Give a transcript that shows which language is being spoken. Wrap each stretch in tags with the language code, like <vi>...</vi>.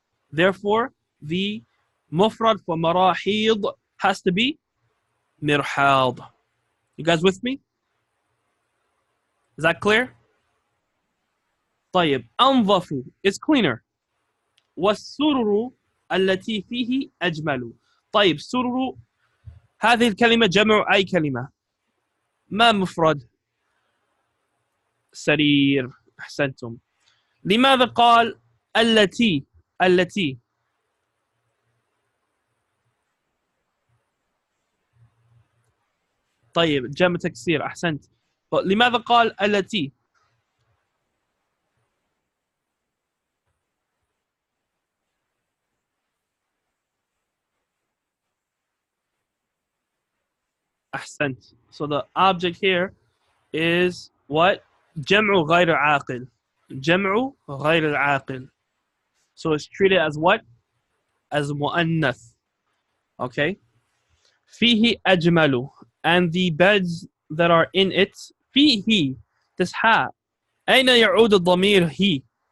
<en>Therefore, the mufrad for marahid has to be mirhad. You guys with me? Is that clear? طيب. أنظف is cleaner.</en> <ar>والسرر التي فيه أجمل. طيب. سرر هذه الكلمة جمع أي كلمة؟ ما مفرد؟ سرير. أحسنتم. لماذا قال التي؟ التي. طيب. جمع تكسير. أحسنت. لماذا قال التي؟ أحسنت.</ar> <en>So the object here is what?</en> <ar>جمع غير عاقل. جمع غير عاقل.</ar> <en>So it's treated as what? As مؤنث. Okay.</en> <ar>فيه أجمل.</ar> <en>And the beds that are in it. فيه. This ha.</en> <ar>أين يعود الضمير he?</ar>